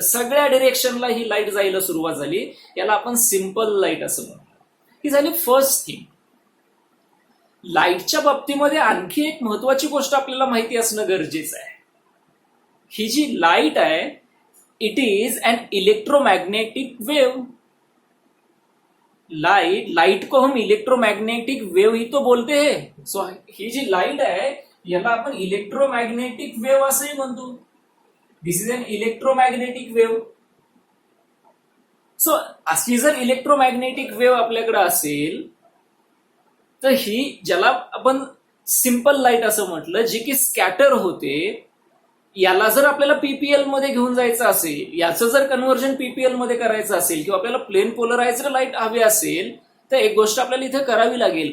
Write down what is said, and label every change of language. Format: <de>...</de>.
<mr>सगळ्या डिरेक्शनला ही लाईट जायला सुरुवात झाली. याला आपण सिंपल लाईट असं म्हणतो. ही झाली फर्स्ट थिंग. लाईटच्या बाबतीमध्ये आणखी एक महत्वाची गोष्ट आपल्याला माहिती असणं गरजेचं आहे. ही जी लाईट आहे,</mr> <en>It is an electromagnetic wave.</en> <hi>Light को हम इलेक्ट्रोमैग्नेटिक वेव ही तो बोलते हैं.</hi> <mr>सो ही जी लाइट आहे याला आपण इलेक्ट्रोमॅग्नेटिक वेव्ह असंही म्हणतो.</mr> <en>This is an electromagnetic wave.</en> <mr>So अशी जर इलेक्ट्रोमॅग्नेटिक वेव्ह आपल्याकडे असेल, तर ही ज्याला आपण सिंपल लाईट असं म्हटलं, जी की स्कॅटर होते, याला जर आपल्याला पीपीएल मध्ये घेऊन जायचं असेल, याचं जर कन्व्हर्जन पीपीएल मध्ये करायचं असेल, किंवा आपल्याला प्लेन पोलराइज्ड लाईट हवी असेल, तर एक गोष्ट आपल्याला इथे करावी लागेल.</mr>